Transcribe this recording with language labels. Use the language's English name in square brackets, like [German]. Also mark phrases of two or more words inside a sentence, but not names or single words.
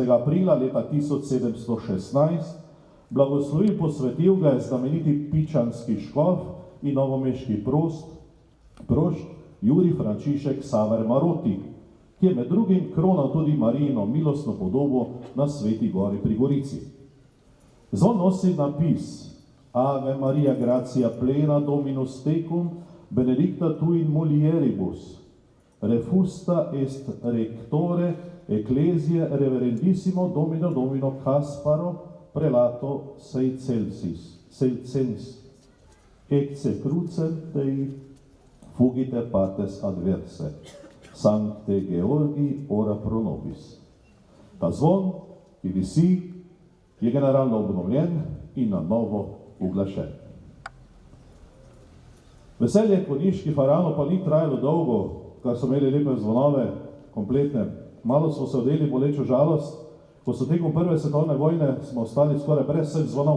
[Slovenian] aprila leta 1716, blagoslovil posvetil ga je znameniti pičanski škof in novomeški prošt Jurij Frančišek Saver Maroti, ki je med drugim kronal tudi Marijino milostno podobo na Sveti gori pri Gorici. Zvon nosi napis [Latin] Ave Maria gratia plena Dominus tecum, benedicta tu in mulieribus, refusta est rectore ecclesiae reverendissimo Domino Casparo prelato Seilcensis, ecce crucem Dei fugite partes adverse, Sancte Georgi ora pro nobis. [Slovenian] Ta zvon, ki visi, je generalno obnovljen in na novo uglašen. Veselje konjiških faraonov pa ni trajalo dolgo, kar so imeli lepe zvonove, kompletne. Malo smo se odeli bolečo žalost, ko so tekom Prve svetovne vojne smo ostali skoraj brez vseh zvonov.